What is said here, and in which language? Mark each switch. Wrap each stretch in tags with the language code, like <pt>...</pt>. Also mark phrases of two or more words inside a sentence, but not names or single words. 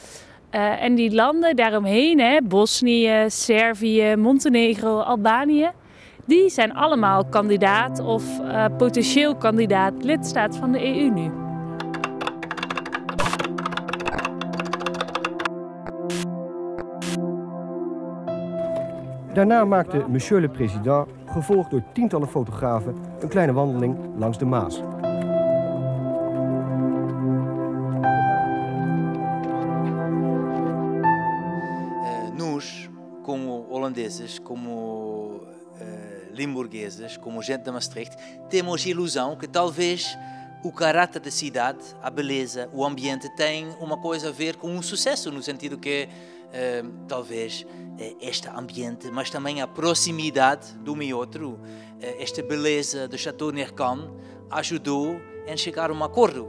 <nl>En die landen daaromheen, Bosnië, Servië, Montenegro, Albanië, die zijn allemaal kandidaat of potentieel kandidaat lidstaat van de EU nu. Daarna maakte</nl> <fr>Monsieur le Président,</fr> <nl>gevolgd door tientallen fotografen, een kleine wandeling langs de Maas.</nl> <pt>Nós, como holandeses, como limburgueses, como gente de Maastricht, temos a ilusão que talvez o caráter da cidade, a beleza, o ambiente tem uma coisa a ver com sucesso, no sentido que talvez este ambiente, mas também a proximidade de um e outro, esta beleza do Chateau Nercan ajudou a chegar a um acordo.</pt>